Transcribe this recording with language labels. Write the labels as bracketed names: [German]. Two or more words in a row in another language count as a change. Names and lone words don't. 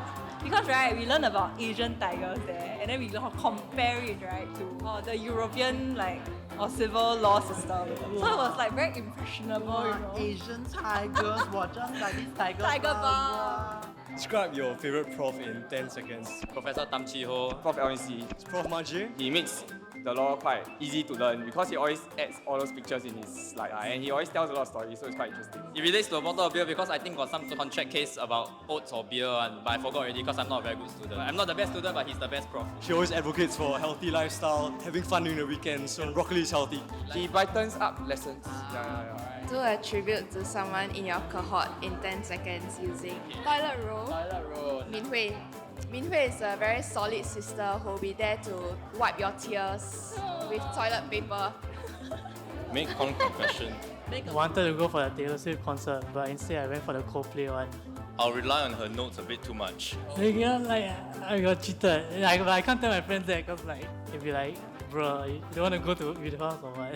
[English] Because right, we learn about Asian tigers there, and then we compare it right to the European or civil law system. So it was like very impressionable. You know? Asian tigers, Tiger Balm. Describe your favorite prof in 10 seconds. Professor Tam Chi Ho. Prof. LNC. Prof. Majid. He makes the law quite easy to learn because he always adds all those pictures in his slide and he always tells a lot of stories, so it's quite interesting. It relates to a bottle of beer because I think got some contract case about oats or beer, but I forgot already because I'm not a very good student. I'm not the best student, but he's the best prof. She always advocates for a healthy lifestyle, having fun during the weekends, and broccoli is healthy. He brightens up lessons. Do a tribute to someone in your cohort in 10 seconds using toilet roll. Toilet roll. Min Hui. Min Hui is a very solid sister who will be there to wipe your tears with toilet paper. Make confession. I wanted to go for the Taylor Swift concert, but instead I went for the Coldplay one. I'll rely on her notes a bit too much. You know, like, I got cheated. I can't tell my friends that because, like, they'll be like, bro, you don't want to go to with us or what?